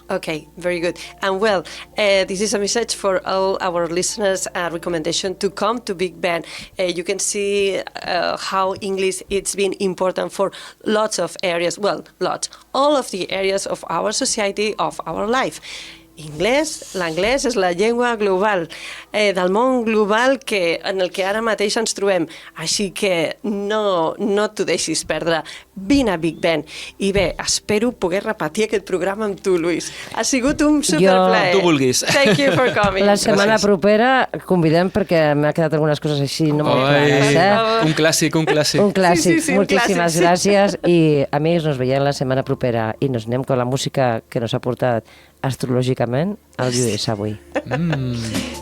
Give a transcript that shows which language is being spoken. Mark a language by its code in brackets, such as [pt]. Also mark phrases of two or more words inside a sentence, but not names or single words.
[en] Okay, very good. And well, this is a message for all our listeners, a recommendation to come to Big Ben. You can see how English it's been important for lots of areas, all of the areas of our society, of our life. [ca] L'anglès és la llengua global, del món global en el que ara mateix ens trobem. Així que no t'ho deixis perdre. Vine a Big Ben. I bé, espero poder repetir aquest programa amb tu, Luis. Ha sigut un superplaer. Tu vulguis. [en] Thank you for coming. [ca] La setmana propera convidem perquè m'ha quedat algunes coses així no molt clares. Un clàssic. Un clàssic. Sí, Moltíssimes gràcies. I, amics, nos veiem la setmana propera i nos anem con la música que nos ha portat astrològicament al US avui.